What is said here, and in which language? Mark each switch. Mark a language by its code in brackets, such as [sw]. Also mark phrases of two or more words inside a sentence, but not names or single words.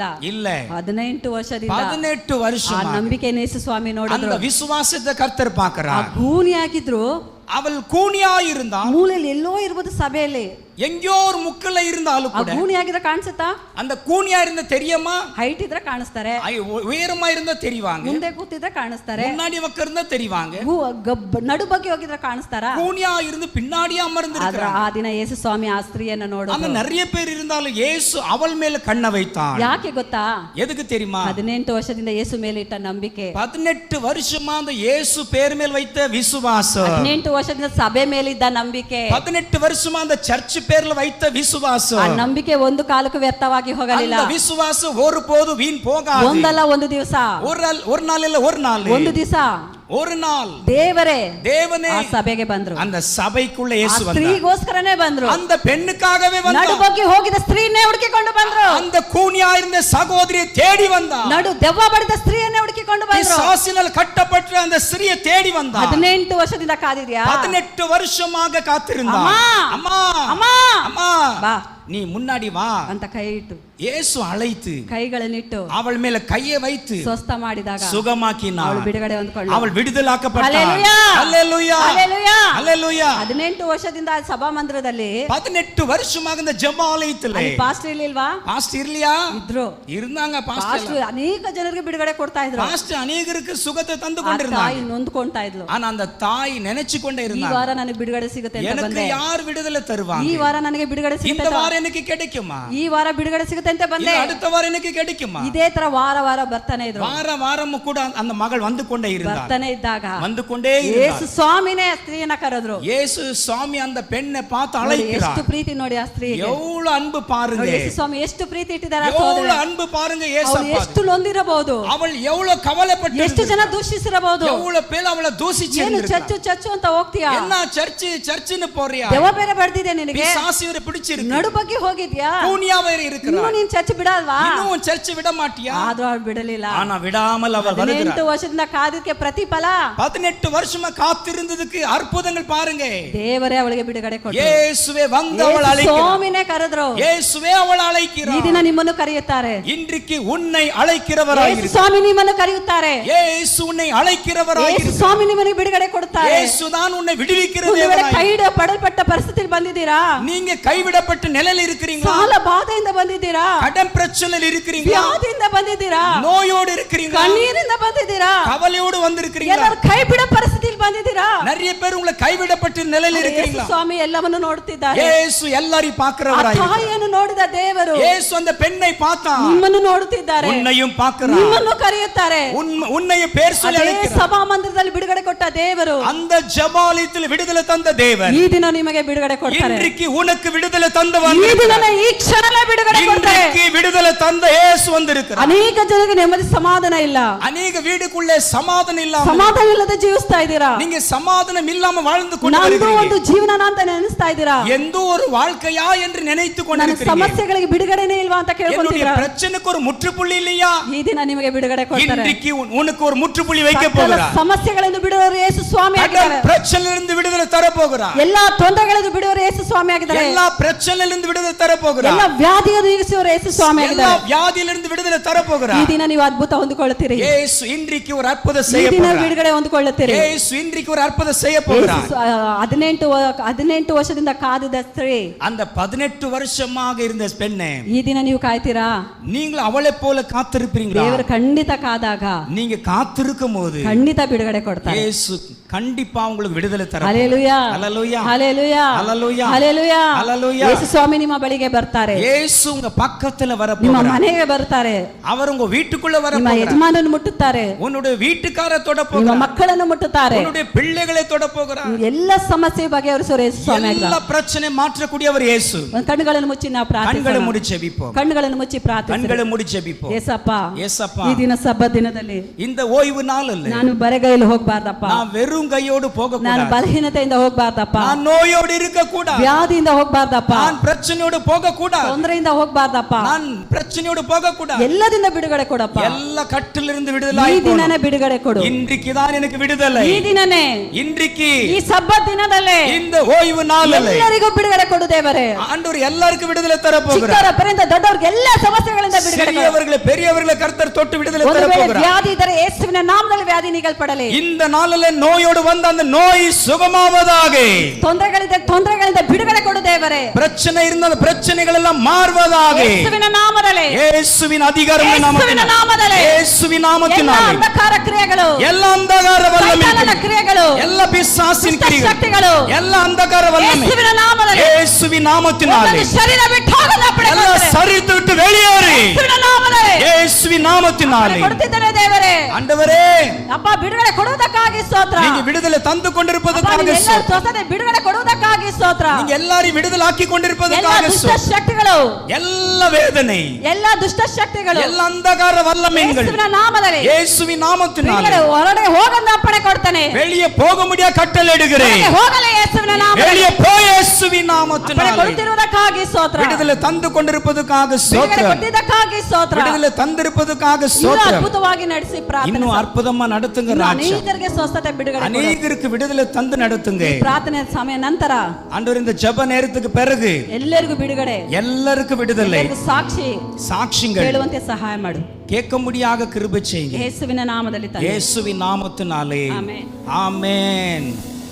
[ta] இல்ல. [kn] 18 ವರ್ಷದಿಂದ 18 ಆ [ta] வருஷமா [kn] ನಂಬಿಕೆ ಯೇಸು ಸ್ವಾಮಿ [ta] அந்த [kn] ನೋಡಿದ್ರು. [ta] விசுவாசத்தை கர்த்தர் [kn] ಆ [ta] பார்க்கிறார். [kn] ಗೂನಿ ಹಾಕಿದ್ರು, [ta] அவள் கூனியாயிருந்தால், [kn] ಮೂಲೆಯಲ್ಲಿ ಎಲ್ಲೋ ಇರ್ಬೋದು ಸಭೆಯಲ್ಲಿ, [ta] எங்கேயோ ஒரு முக்கல்ல இருந்தாலும் [kn] ಆ [ta] கூட, [kn] ಗೂನಿ ಆಗಿದ್ರೆ ಕಾಣಿಸುತ್ತಾ? [ta] அந்த கூனியா இருந்த தெரியுமா? [kn] ಹೈಟ್ ಇದ್ರೆ ಕಾಣಿಸ್ತಾರೆ, [ta] உயரமா இருந்தா தெரிவாங்க, [kn] ಮುಂದೆ ಕೂತಿದ್ರೆ ಕಾಣಿಸ್ತಾರೆ, [ta] முன்னாடி உட்கார்ந்தா தெரிவாங்க, [kn] ನಡು ಬಗ್ಗೆ ಹೋಗಿದ್ರೆ ಕಾಣಿಸ್ತಾರ. [ta] கூனியா இருந்து பின்னாடியே [kn] ಆದ್ರೆ [ta] அமர்ந்திருக்கிறாங்க. [kn] ಆ ದಿನ ಯೇಸು ಸ್ವಾಮಿ ಆ ಸ್ತ್ರೀಯನ್ನ [ta] ஆனா [kn] ನೋಡಿದ್ರು. [ta] நிறைய பேர் இருந்தாலும் இயேசு அவள் மேல கண்ணை வைத்தான். [kn] ಯಾಕೆ ಗೊತ್ತಾ? [ta] எதுக்கு தெரியுமா? [kn] 18 ವರ್ಷದಿಂದ ಯೇಸು ಮೇಲೆ ಇಟ್ಟ ನಂಬಿಕೆ, [ta] 18 வருஷமா அந்த இயேசு பேர் மேல் வைத்த விசுவாசம், [kn] 18 ವರ್ಷದಿಂದ ಸಭೆ ಮೇಲಿದ್ದ ನಂಬಿಕೆ, [ta] 18 வருஷமா அந்த சர்ச் பேர்ல வைத்த [kn] ಆ [ta] விசுவாசம், [kn] ನಂಬಿಕೆ ಒಂದು ಕಾಲಕ್ಕೂ ವ್ಯರ್ಥವಾಗಿ ಹೋಗಲಿಲ್ಲ. [ta] அந்த விசுவாசம் ஒருபோது வீண் போகாது. [kn] ಒಂದಲ್ಲ ಒಂದು ದಿವಸ, [ta] ஒரு நாள் இல்ல, ஒரு நாள், [kn] ಒಂದು ದಿವಸ [ta] ஒரு நாள் [kn] ದೇವರೇ [ta] தேவனே [kn] ಆ ಸಭೆಗೆ ಬಂದ್ರು. [ta] அந்த சபைக்குள்ள [kn] ಆ [ta] இயேசு வந்தார். [kn] ಸ್ತ್ರೀಗೋಸ್ಕರನೇ ಬಂದ್ರು. [ta] அந்த பெண்ணுக்காகவே [kn] ನಡು [ta] வந்தார். [kn] ಬಗ್ಗೆ ಹೋಗಿದ ಸ್ತ್ರೀಯನ್ನೇ ಹುಡುಕಿಕೊಂಡು ಬಂದ್ರು. [ta] அந்த கூனியா இருந்த சகோதரியை தேடி வந்தார். [kn] ನಡು ದೆವ್ವ ಬಡಿದ ಸ್ತ್ರೀಯನ್ನೇ ಹುಡುಕಿಕೊಂಡು ಬಂದ್ರು. [ta] பிசாசினால் கட்டப்பட்ட அந்த ஸ்திரியை தேடி வந்தார். [kn] 18 ವರ್ಷದಿಂದ ಕಾದಿದ್ಯಾ? [ta] 18 வருஷமாக காத்திருந்தார். அம்மா, அம்மா [kn] ಅಮ್ಮ [ta] அம்மா [kn] ಬಾ [ta] நீ முன்னாடி வா [kn] ಅಂತ ಕೈ ಇಟ್ಟು, [ta] இயேசு அழைத்து [kn] ಕೈಗಳನ್ನಿಟ್ಟು [ta] அவள் மேல கையை வைத்து [kn] ಸ್ವಸ್ಥ ಮಾಡಿದಾಗ [ta] சுகமாக்கினார். [kn] ಅವಳು ಬಿಡುಗಡೆ ಹೊಂದ್ಕೊಳ್ಳು. [ta] அவள் விடுதலாக்கப்பட்டாள். ஹல்லேலூயா. ஹல்லேலூயா. ஹல்லேலூயா. ஹல்லேலூயா. [kn] 18 ವರ್ಷದಿಂದ ಆ ಸಭಾ ಮಂದಿರದಲ್ಲಿ [ta] 18 வருஷமாக இந்த ஜெபாலயத்திலே [kn] ಅಲ್ಲಿ ಪಾಸ್ಟರ್ ಇರ್ಲಿಲ್ವಾ? [ta] பாஸ்டர் இல்லையா? [kn] ಇದ್ರು. [ta] இருந்தாங்க பாஸ்டர். [kn] ಪಾಸ್ಟರ್ ಅನೇಕ ಜನರಿಗೆ ಬಿಡುಗಡೆ ಕೊಡ್ತಾ ಇದ್ರು. பாஸ்டர் ಅನೇಕருக்கு ಸುಗತೆ ತಂದು ಆ [ta] கொண்டிருந்தாங்க. [kn] ತಾಯಿ ನೊಂದ್ಕೊಂತಾ ಇದ್ಲು. [ta] ஆனா அந்த தாய் நினைச்சு கொண்டே [kn] ಈ [ta] இருந்தாங்க, [kn] ವಾರ ನನಗೆ ಬಿಡುಗಡೆ ಸಿಗುತ್ತೆ ಅಂತ [ta] எனக்கு [kn] ಬಂದೆ. [ta] யார் விடுதலை [kn] ಈ [ta] தருவாங்க? [kn] ವಾರ ನನಗೆ ಬಿಡುಗಡೆ [ta] இந்த [kn] ಸಿಗುತ್ತೆ, [ta] வாரம் எனக்கு கிடைக்குமா? [kn] ಈ ವಾರ ಬಿಡುಗಡೆ ಸಿಗುತ್ತೆ ಅಂತ ಬಂದೆ. [ta] இல்ல அடுத்த வாரம் எனக்கு கிடைக்குமா? [kn] ಇದೇ ತರ ವಾರ ವಾರ ಬರ್ತಾನೆ ಇದ್ರು. [ta] வாரம் கூட அந்த மகள் வந்து கொண்டே இருந்தார். [kn] ಬರ್ತಾನೆ ಇದ್ದಾಗ [ta] வந்து கொண்டே [kn] ಯೇಸು [ta] இருந்தார். [kn] ಸ್ವಾಮಿನೇ ಸ್ತ್ರೀಯನ್ನ ಕರೆದ್ರು. [ta] இயேசு சுவாமி அந்த பெண்ணை பார்த்து [kn] ನೋಡಿ, ಎಷ್ಟು [ta] அழைக்கிறார். [kn] ಪ್ರೀತಿ ನೋಡಿ ಆ ಸ್ತ್ರೀಗೆ. [ta] எவ்வளவு அன்பு பாருங்க, [kn] ನೋಡಿ, ಯೇಸು ಸ್ವಾಮಿ ಎಷ್ಟು ಪ್ರೀತಿ ಇಟ್ಟಿದ್ದಾರೆ ಆ [ta] எவ்வளவு [kn] ಸಹೋದರಿ. [ta] அன்பு பாருங்க. [kn] ಅವಳು [ta] ஏசப்பா [kn] ಎಷ್ಟು ನೊಂದಿರಬಹುದು, [ta] அவள் எவ்வளவு கவலைப்பட்டு, [kn] ಎಷ್ಟು ಜನ ದೂಷಿಸಿರಬಹುದು. [ta] எவ்வளவு பேர் அவளை தூசிச்சு [kn] ಏನು ಚರ್ಚು ಚರ್ಚು ಅಂತ ಹೋಗ್ತೀಯಾ? [ta] என்ன சர்ச்சுன்னு போறியா? [kn] ದೆವ್ವ ಬೇರೆ ಬಡ್ದಿದೆ ನಿನಗೆ, [ta] பிசாசியரை பிடிச்சிருக்கு, [kn] ನಡು ಬಗ್ಗೆ ಹೋಗಿದ್ಯಾ, [ta] கூனியாவே [kn] ಇನ್ನು [ta] இருக்கிறார், [kn] ನೀನ್ ಚರ್ಚ್ ಬಿಡಲ್ವಾ? [ta] இன்னும் சர்ச் விட மாட்டியா? [kn] ಆದ್ರೂ ಅವ್ರು ಬಿಡಲಿಲ್ಲ. [ta] ஆனா விடாமல் அவர் [kn] 18 [ta] வருகிறார். [kn] ವರ್ಷದಿಂದ ಕಾದಿದ್ಕೆ ಪ್ರತಿಫಲ [ta] 18 வருஷமா காத்திருந்ததுக்கு அற்புதங்கள் பாருங்க. [kn] ದೇವರೇ ಅವಳಿಗೆ ಬಿಡುಗಡೆ ಕೊಟ್ಟರು. [ta] இயேசுவே வந்து அவள் [kn] ಯೇಸು [ta] அழைக்கிறார். [kn] ಸ್ವಾಮಿನೇ ಕರೆದ್ರು. [ta] இயேசுவே அவள் [kn] ಈ [ta] அழைக்கிறார். [kn] ದಿನ ನಿಮ್ಮನ್ನು ಕರೆಯುತ್ತಾರೆ. [ta] இன்றைக்கு உன்னை [kn] ಯೇಸು [ta] அழைக்கிறவராயிருக்கிறார். [kn] ಸ್ವಾಮಿ ನಿಮ್ಮನ್ನು ಕರೆಯುತ್ತಾರೆ. [ta] இயேசு உன்னை [kn] ಯೇಸು [ta] அழைக்கிறவராயிருக்கிறார். [kn] ಸ್ವಾಮಿ ನಿಮ್ಮನ್ನು ಬಿಡುಗಡೆ ಕೊಡುತ್ತಾರೆ. [ta] இயேசு தான் உன்னை விடுவிக்கிற [kn] ಒಂದು ವೇಳೆ [ta] தேவனாய். [kn] ಕೈಡ ಪಡಲ್ಪಟ್ಟ ಪರಿಸ್ಥಿತಿಯಲ್ಲಿ ಬಂದಿದ್ದೀರಾ? [ta] நீங்க கைவிடப்பட்ட நிலையில் இருக்கிறீங்களா? [kn] ಸಾಲ ಬಾಧೆಯಿಂದ ಬಂದಿದ್ದೀರಾ? [ta] கடன் பிரச்சனையில் இருக்கிறீங்களா? [kn] ವ್ಯಾಧಿಯಿಂದ ಬಂದಿದ್ದೀರಾ? [ta] நோயோடு இருக்கிறீங்களா? [kn] ಕಣ್ಣೀರಿಂದ ಬಂದಿದ್ದೀರಾ? [ta] கவலையோடு வந்திருக்கிறீங்களா? [kn] ಎಲ್ಲರೂ ಕೈ ಬಿಡ ಪರಿಸ್ಥಿತಿಯಲ್ಲಿ ಬಂದಿದ್ದೀರಾ? [ta] நிறைய பேர் உங்களை கைவிடப்பட்ட நிலையில் [kn] ಯೇಸು [ta] இருக்கிறீங்களா? [kn] ಸ್ವಾಮಿ ಎಲ್ಲವನ್ನು ನೋಡ್ತಿದ್ದಾರೆ. [ta] இயேசு எல்லாரையும் [kn] ಆ [ta] பார்க்கிறவராயிருக்கிறார். [kn] ತಾಯಿಯನ್ನು ನೋಡಿದ ದೇವರು [ta] இயேசு அந்த பெண்ணை பார்த்தார். [kn] ನಿಮ್ಮನ್ನು ನೋಡುತ್ತಿದ್ದಾರೆ, [ta] உன்னையும் பார்க்கிறார். [kn] ನಿಮ್ಮನ್ನು ಕರೆಯುತ್ತಾರೆ. [ta] உன்னையும் பேர் சொல்லி [kn] ಅದೇ [ta] அழைக்கிறார். [kn] ಸಭಾ ಮಂದಿರದಲ್ಲಿ ಬಿಡುಗಡೆ ಕೊಟ್ಟ ದೇವರು [ta] அந்த ஜெபாலயத்தில் விடுதலை தந்த தேவன் [kn] ಈ ದಿನ ನಿಮಗೆ ಬಿಡುಗಡೆ ಕೊಡ್ತಾರೆ. [ta] இன்றைக்கு உனக்கு விடுதலை தந்தவன் [kn] ಈ [ta] வந்திருக்கிறார். [kn] ಈ ಕ್ಷಣಲೇ ಬಿಡುಗಡೆ ಕೊಡ್ತಾರೆ. [ta] இன்றைக்கு விடுதலை தந்த இயேசு வந்திருக்கிறார். [kn] ಅನೇಕ ಜನರಿಗೆ ನೆಮ್ಮದಿ ಸಮಾಧಾನ ಇಲ್ಲ. [ta] அநேக வீடுக்குள்ளே சமாதானம் இல்லாம [kn] ಸಮಾಧಾನ ಇಲ್ಲದೆ ಜೀವಿಸ್ತಾ ಇದ್ದೀರಾ. [ta] நீங்க சமாதானம் இல்லாம வாழ்ந்து கொண்டு [kn] ನಂದು [ta] வருகிறீங்க. [kn] ಒಂದು ಜೀವನ ಅಂತ ನೆನೆಸ್ತಾ ಇದ್ದೀರಾ. [ta] எந்த ஒரு வாழ்க்கையா என்று நினைத்து [kn] ನನ್ನ [ta] கொண்டிருக்கிறீங்க. [kn] ಸಮಸ್ಯೆಗಳಿಗೆ ಬಿಡುಗಡೆನೇ ಇಲ್ವಾ ಅಂತ [ta] என்னுடைய [kn] ಕೇಳ್ಕೊಂತೀರಾ. [ta] பிரச்சனைக்கு ஒரு முற்றுப்புள்ளி இல்லையா? [kn] ಈ ದಿನ ನಿಮಗೆ ಬಿಡುಗಡೆ ಕೊಡ್ತಾರೆ. [ta] இன்றைக்கு உனக்கு ஒரு முற்றுப்புள்ளி வைக்க [kn] ಸಕಲ [ta] போகிறார். [kn] ಸಮಸ್ಯೆಗಳಿಂದ ಬಿಡುವರು ಯೇಸು ಸ್ವಾಮಿ ಆಗಿದ್ದಾರೆ. [ta] பிரச்சனையிலிருந்து விடுதலை தர போகிறார். [kn] ಎಲ್ಲಾ ತೊಂದರೆಗಳಿಂದ ಬಿಡುವರು ಯೇಸು ಸ್ವಾಮಿ ಆಗಿದ್ದಾರೆ. [ta] எல்லா பிரச்சனையிலிருந்து விடுதலை தர போகிறார். [kn] ಎಲ್ಲಾ ವ್ಯಾಧಿಯನ್ನು ನೀಗಿಸುವರು ಯೇಸು ಸ್ವಾಮಿ [ta] எல்லா [kn] ಆಗಿದ್ದಾರೆ. [ta] வியாதியிலிருந்து விடுதலை தர [kn] ಈ [ta] போகிறார். [kn] ದಿನ ನೀವು ಅದ್ಭುತ ಹೊಂದಿಕೊಳ್ಳುತ್ತೀರಿ. [ta] இயேசு இன்றைக்கு ஒரு அற்புதம் [kn] ಈ [ta] செய்ய [kn] ದಿನ [ta] போகிறார். [kn] ಬಿಡುಗಡೆ ಹೊಂದಿಕೊಳ್ಳುತ್ತೀರಿ. [ta] இயேசு இன்றைக்கு ஒரு அற்புதம் செய்ய போகிறார். [kn] 18 ವರ್ಷದಿಂದ ಕಾದಿದ್ದ ಸ್ತ್ರೀ, [ta] அந்த 18 வருஷமாக இருந்த பெண்ணே, [kn] ಈ ದಿನ ನೀವು ಕಾಯ್ತೀರಾ? [ta] நீங்கள் அவளை போல காத்திருப்பீங்களா? [kn] ದೇವರು ಖಂಡಿತ ಕಾದಾಗ [ta] நீங்க காத்திருக்கும் போது [kn] ಖಂಡಿತ ಬಿಡುಗಡೆ ಕೊಡ್ತಾರೆ. [ta] இயேசு கண்டிப்பா உங்களுக்கு விடுதலை தர [kn] ಹಲ್ಲೆಲೂಯಾ, [ta] ஹல்லேலூயா, [kn] ಹಲ್ಲೆಲೂಯಾ, [ta] ஹல்லேலூயா, [kn] ಹಲ್ಲೆಲೂಯಾ. [ta] ஹல்லேலூயா. [kn] ಯೇಸು ಸ್ವಾಮಿ ನಿಮ್ಮ ಬಳಿಗೆ ಬರ್ತಾರೆ. [ta] இயேசு உங்க பக்கத்துல வர [kn] ನಿಮ್ಮ [ta] போகிறார். [kn] ಮನೆಗೆ ಬರ್ತಾರೆ. [ta] அவர் உங்க வீட்டுக்குள்ள வர [kn] ನಿಮ್ಮ [ta] போகிறார். [kn] ಯಜಮಾನನ್ನು ಮುಟ್ಟುತ್ತಾರೆ. [ta] உன்னுடைய வீட்டுக்கார தொட [kn] ನಿಮ್ಮ [ta] போகிறார். [kn] ಮಕ್ಕಳನ್ನು ಮುಟ್ಟುತ್ತಾರೆ. [ta] உன்னுடைய பிள்ளைகளை தொட போகிறார். [kn] ಎಲ್ಲ ಸಮಸ್ಯೆ ಬಗೆಹರಿಸುವ ಯೇಸು ಸ್ವಾಮಿ ಆಗಿದ್ದಾರೆ. [ta] எல்லா பிரச்சனை மாற்றக்கூடியவர் இயேசு. [kn] ಕಣ್ಣುಗಳನ್ನು ಮುಚ್ಚಿ ನಾವು [ta] கண்களை [kn] ಪ್ರಾರ್ಥಿಸೋಣ. [ta] மூடி ஜெபிப்போம். [kn] ಕಣ್ಣುಗಳನ್ನು ಮುಚ್ಚಿ ಪ್ರಾರ್ಥಿಸೋಣ. [ta] கண்களை மூடி ஜெபிப்போம். [kn] ಯೇಸಪ್ಪ, [ta] ஏசப்பா, [kn] ಈ ದಿನ ಸಬ್ಬತ್ ದಿನದಲ್ಲಿ [ta] இந்த ஓய்வு நாள் அல்ல. [kn] ನಾನು ಬರೆಗೈಯಲ್ಲಿ ಹೋಗಬಾರ್ದಪ್ಪ. [ta] நான் வெறும் கையோடு போக [kn] ನಾನು [ta] கூடாது. [kn] ಬಲಹೀನತೆಯಿಂದ ಹೋಗಬಾರ್ದಪ್ಪ. [ta] நான் நோயோடு இருக்க கூடாது. [kn] ವ್ಯಾಧಿಯಿಂದ ಹೋಗಬಾರ್ದಪ್ಪ. [ta] நான் பிரச்சனையோடு போக கூடாது. [kn] ತೊಂದರೆಯಿಂದ ಹೋಗಬಾರ್ದಪ್ಪ. [ta] நான் பிரச்சனையோடு போக கூடாது. [kn] ಎಲ್ಲದಿಂದ ಬಿಡುಗಡೆ ಕೊಡಪ್ಪ. [ta] எல்லா கட்டிலிருந்து [kn] ಈ [ta] விடுதலை [kn] ದಿನನೇ ಬಿಡುಗಡೆ ಕೊಡು. [ta] இன்றைக்கு தான் எனக்கு விடுதலை. [kn] ಈ ದಿನನೇ, [ta] இன்றைக்கு [kn] ಈ ಸಬ್ಬತ್ ದಿನದಲ್ಲೇ [ta] இந்த ஓய்வு நாளிலே [kn] ಎಲ್ಲರಿಗೂ ಬಿಡುಗಡೆ ಕೊಡು ದೇವರೇ. [ta] ஆண்டவர் எல்லாருக்கும் விடுதலை தர போகிறார். [kn] ಚಿಕ್ಕವರಿಂದ ದೊಡ್ಡವರಿಗೆ ಎಲ್ಲ ಸಮಸ್ಯೆಗಳಿಂದ ಬಿಡುಗಡೆ ಕೊಡು. [ta] சிறியவர்களை பெரியவர்களை கர்த்தர் தொட்டு விடுதலை [kn] ಒಂದು [ta] தர [kn] ವೇಳೆ [ta] போகிறார். [kn] ವ್ಯಾಧಿ ಇದ್ದರೆ ಯೇಸುವಿನ ನಾಮದಲ್ಲಿ ವ್ಯಾಧಿ ನೀಗಲ್ಪಡಲಿ. [ta] இந்த நாளிலே நோயோடு வந்த அந்த நோய் சுகமாவதாக. [kn] ತೊಂದರೆಗಳಿಂದ ಬಿಡುಗಡೆ ಕೊಡು ದೇವರೇ. [ta] பிரச்சனை இருந்த அந்த பிரச்சனைகள் எல்லாம் மாறுவதாக. [kn] ಯೇಸುವಿನ ನಾಮದಲ್ಲಿ, [ta] இயேசுவின் அதிகாரமுள்ள நாமத்தினாலே, இயேசுவின் [kn] ಎಲ್ಲ [ta] நாமத்தினாலே [kn] ಅಂಧಕಾರ ಕ್ರಿಯೆಗಳು, [ta] எல்லா அந்தகார [kn] ಸೈತಾನನ [ta] வல்லமைகள், [kn] ಕ್ರಿಯೆಗಳು, [ta] எல்லா பிசாசின் [kn] ದುಷ್ಟ [ta] கிரியைகள், [kn] ಶಕ್ತಿಗಳು [ta] எல்லா அந்தகார வல்லமை [kn] ಯೇಸುವಿನ ನಾಮದಲ್ಲಿ, [ta] இயேசுவின் நாமத்தினாலே [kn] ಒಂದೊಂದು ಶರೀರ ಬಿಟ್ಟು ಹೋಗದ [ta] எல்லாம் சரித்து விட்டு வெளியேறி [kn] ಯೇಸುವಿನ ನಾಮದಲ್ಲಿ [ta] இயேசுவின் நாமத்தினாலே. [kn] ಕೊಡುತ್ತಿದ್ದೇನೆ ದೇವರೇ. [ta] ஆண்டவரೇ, [kn] ಅಪ್ಪ ಬಿಡುಗಡೆ ಕೊಡುವುದಕ್ಕಾಗಿ ಸ್ತೋತ್ರ. [ta] நீங்க விடுதலை தந்து [kn] ಅಪ್ಪ, [ta] கொண்டிருப்பதற்காக [kn] ನೀವೆಲ್ಲರೂ [ta] ஸ்தோத்திரம். [kn] ಸ್ವತಃ ಬಿಡುಗಡೆ ಕೊಡುವುದಕ್ಕಾಗಿ ಸ್ತೋತ್ರ. [ta] நீங்க எல்லாரையும் விடுதலை ஆக்கி [kn] ಎಲ್ಲ [ta] கொண்டிருப்பதற்காக [kn] ದುಷ್ಟ [ta] ஸ்தோத்திரம். [kn] ಶಕ್ತಿಗಳು, [ta] எல்லா வேதனை, [kn] ಎಲ್ಲ ದುಷ್ಟ ಶಕ್ತಿಗಳು [ta] எல்லா அந்தகார வல்லமைகள் [kn] ಯೇಸುವಿನ ನಾಮದಲ್ಲಿ [ta] இயேசுவின் நாமத்தினாலே [kn] ಬಿಡುಗಡೆ, ಹೊರಗಡೆ ಹೋಗಂತ ಅಪ್ಪಣೆ ಕೊಡ್ತಾನೆ. [ta] வெளியே போக முடியா கட்டளையிடுகிறேன். [kn] ಹೊರಗೆ ಹೋಗಲೇ ಯೇಸುವಿನ ನಾಮದಲ್ಲಿ [ta] வெளியே போய் இயேசுவின் [kn] ಅಪ್ಪಣೆ [ta] நாமத்தினாலே [kn] ಕೊಡುತ್ತಿರುವುದಕ್ಕಾಗಿ ಸ್ತೋತ್ರ. [ta] விடுதலை தந்து கொண்டிருப்பதற்காக [kn] ಬಿಡುಗಡೆ [ta] ஸ்தோத்திரம். [kn] ಕೊಟ್ಟಿದ್ದಕ್ಕಾಗಿ ಸ್ತೋತ್ರ. [ta] விடுதலை தந்திருப்பதற்காக [kn] ಇನ್ನೂ [ta] ஸ்தோத்திரம். [kn] ಅದ್ಭುತವಾಗಿ ನಡೆಸಿ ಪ್ರಾರ್ಥನೆ. [ta] இன்னும் அற்புதமா நடத்துங்க [kn] ಇನ್ನೂ [ta] ராஜா. [kn] ಅನೇಕರಿಗೆ ಸ್ವಸ್ಥತೆ ಬಿಡುಗಡೆ ಕೊಡು. [ta] அநேகருக்கு விடுதலை தந்து நடத்துங்க [kn] ಪ್ರಾರ್ಥನೆ ಸಮಯ ನಂತರ [ta] ஆண்டவர். இந்த ஜெப நேரத்துக்கு பிறகு [kn] ಎಲ್ಲರಿಗೂ ಬಿಡುಗಡೆ, [ta] எல்லாருக்கும் விடுதலை, [kn] ಎಲ್ಲರಿಗೂ ಸಾಕ್ಷಿ [ta] சாட்சிகள் [kn] ಹೇಳುವಂತೆ ಸಹಾಯ ಮಾಡು. [ta] கேட்க முடியாத கிருபை செய்யுங்க [kn] ಯೇಸುವಿನ ನಾಮದಲ್ಲಿ ತಂದೆ. [ta] இயேசுவின் நாமத்தினாலே. [kn] ಆಮೆನ್. [ta] ஆமென்.